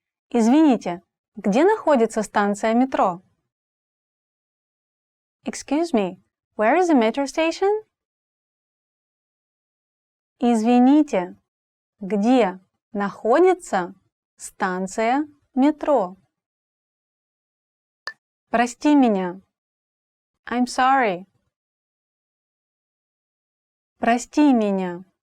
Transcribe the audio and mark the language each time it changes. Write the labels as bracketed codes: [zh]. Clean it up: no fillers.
[ru] Извините, где находится станция метро? [en] Excuse me, where is the metro station? [ru] Извините, где находится станция метро? Прости меня. [en] I'm sorry. [ru] Прости меня.